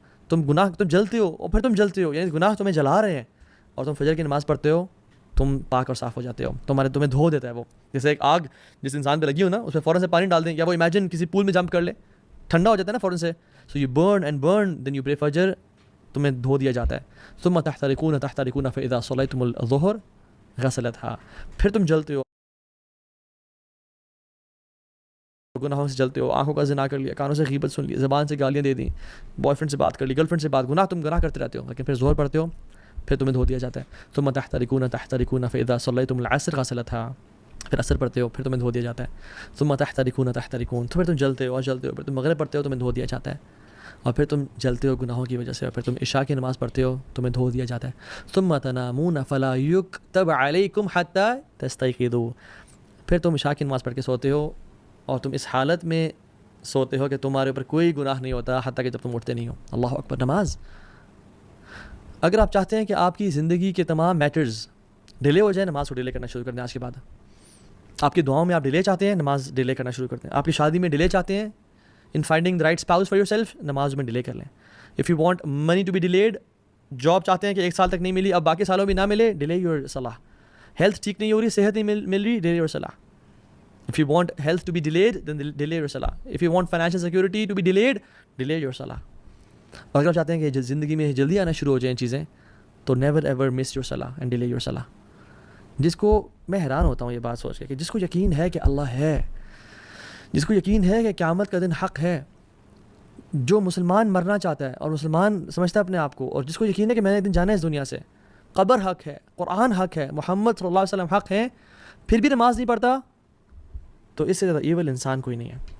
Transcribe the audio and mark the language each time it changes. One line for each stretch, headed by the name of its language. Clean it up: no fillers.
Urdu: تم جلتے ہو اور پھر تم جلتے ہو، یعنی گناہ تمہیں جلا رہے ہیں، اور تم فجر کی نماز پڑھتے ہو، تم پاک اور صاف ہو جاتے ہو، تمہیں دھو دیتا ہے وہ. جیسے ایک آگ جس انسان پہ لگی ہو نا، اس پہ فوراً سے پانی ڈال دیں، یا وہ امیجن کسی پول میں جمپ کر لے، ٹھنڈا ہو جاتا ہے نا فوراً سے.
English: so you burn and burn then you pray فجر،
Urdu: تمہیں دھو دیا جاتا ہے.
Arabic: ثم تحترقون فاذا صلیتم الظہر غسلتها.
Urdu: پھر تم جلتے ہو، گناہوں سے جلتے ہو، آنکھوں کا زنا کر لیا، کانوں سے غیبت سن لی، زبان سے گالیاں دے دیں، بوائے فرینڈ سے بات کر لی، گرل فرینڈ سے بات، تم گناہ کرتے رہتے ہو، لیکن پھر ظہر پڑھتے ہو، پھر تمہیں دھو دیا جاتا ہے.
Arabic: ثم تحترقون فاذا صلیتم العصر غسلتها.
Urdu: پھر عصر پڑھتے ہو، پھر تمہیں دھو دیا جاتا ہے.
Arabic: ثم تحترقون
Urdu: پھر تم جلتے ہو اور جلتے ہو، پھر تم مغرب پڑھتے ہو، تمہیں دھو دیا جاتا ہے، اور پھر تم جلتے ہو گناہوں کی وجہ سے، اور پھر تم عشاء کی نماز پڑھتے ہو، تمہیں دھو دیا جاتا ہے.
Arabic: ثم تنامون فلا یکتب علیکم حتی تستیقظوا.
Urdu: پھر تم عشاء کی نماز پڑھ کے سوتے ہو، اور تم اس حالت میں سوتے ہو کہ تمہارے اوپر کوئی گناہ نہیں ہوتا حتیٰ کہ جب تم اٹھتے نہیں ہو. اللہ اکبر. نماز، اگر آپ چاہتے ہیں کہ آپ کی زندگی کے تمام میٹرز ڈیلے ہو جائیں، نماز کو ڈیلے کرنا شروع کر دیں آج کے بعد. آپ کی دعاؤں میں آپ ڈیلے چاہتے ہیں، نماز ڈیلے کرنا شروع کر دیں. آپ کی شادی میں ڈیلے چاہتے ہیں،
English: in finding the right spouse for yourself,
Urdu: نماز میں ڈیلے کر لیں.
English: if you want money to be delayed,
Urdu: job چاہتے ہیں کہ 1 سال تک نہیں ملی، اب باقی سالوں بھی نہ ملے،
English: Delay your صلاح.
Urdu: ہیلتھ ٹھیک نہیں ہو رہی، صحت نہیں مل رہی،
English: Delay your صلاح. If you want health to be delayed, then delay your salah. If you want financial security to be delayed, delay your salah.
Urdu: اور اگر آپ چاہتے ہیں کہ زندگی میں جلدی آنا شروع ہو جائیں چیزیں، تو
English: never ever miss your salah
Urdu: and delay your salah. جس کو میں حیران ہوتا ہوں یہ بات سوچ کے کہ جس کو یقین ہے کہ اللہ ہے، جس کو یقین ہے کہ قیامت کا دن حق ہے، جو مسلمان مرنا چاہتا ہے اور مسلمان سمجھتا ہے اپنے آپ کو، اور جس کو یقین ہے کہ میں نے ایک دن جانا ہے اس دنیا سے، قبر حق ہے، قرآن حق ہے، محمد صلی اللہ علیہ وسلم حق ہے، پھر بھی نماز نہیں پڑھتا، تو اس سے زیادہ ایول انسان کوئی نہیں ہے.